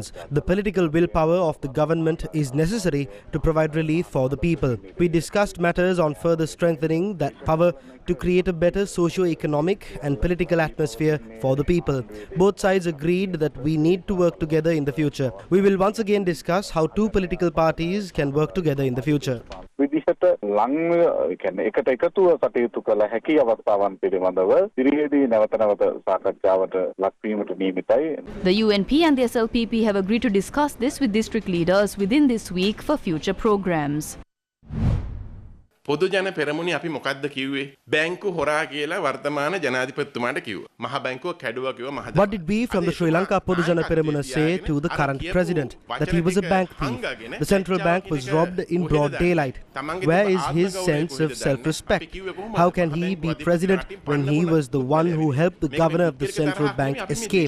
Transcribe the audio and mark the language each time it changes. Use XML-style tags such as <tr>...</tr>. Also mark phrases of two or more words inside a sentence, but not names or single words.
<en>The political willpower of the government is necessary to provide relief for the people. We discussed matters on further strengthening that power to create a better socio-economic and political atmosphere for the people. Both sides agreed that we need to work together in the future. We will once again discuss how two political parties can work together in the future.</en> <si>විදිහට එකට එකතුව කටයුතු කළ හැකි අවස්ථාවන් පිළිබඳව ඉදිරියේදී නැවත සාකච්ඡාවට ලක්වීමට නියමිතයි.</si> <en>The UNP and the SLPP have agreed to discuss this with district leaders within this week for future programs.</en> <si>පොදු ජන පෙරමුණේ අපි මොකද්ද කිව්වේ? බැංකු හොරා කියලා වර්තමාන ජනාධිපතිතුමාට කිව්වා. මහ බැංකුව කැඩුවා කිව්වා මහ.</si> <en>What did we from the Sri Lanka Podujana Peramuna say to the current president? That he was a bank thief. The central bank was robbed in broad daylight. Where is his sense of self-respect? How can he be president when he was the one who helped the governor of the central bank escape?</en>